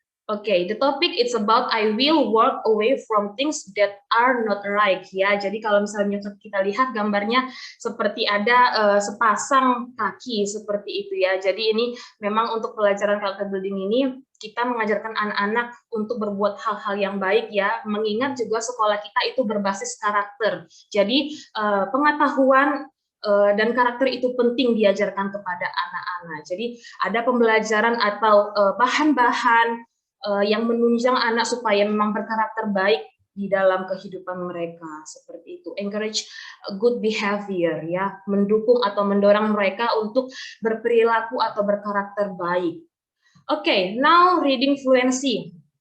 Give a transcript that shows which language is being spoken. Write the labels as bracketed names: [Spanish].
[English] Oke, the topic it's about I will walk away from things that are not right ya. [Indonesian] Jadi kalau misalnya kita lihat gambarnya seperti ada sepasang kaki seperti itu ya. Jadi ini memang untuk pelajaran character building ini kita mengajarkan anak-anak untuk berbuat hal-hal yang baik ya. Mengingat juga sekolah kita itu berbasis karakter. Jadi pengetahuan dan karakter itu penting diajarkan kepada anak-anak. Jadi ada pembelajaran atau bahan-bahan yang menunjang anak supaya memang berkarakter baik di dalam kehidupan mereka seperti itu. [English] Encourage good behavior [Indonesian] ya, mendukung atau mendorong mereka untuk berperilaku atau berkarakter baik. [English] Oke, now reading fluency.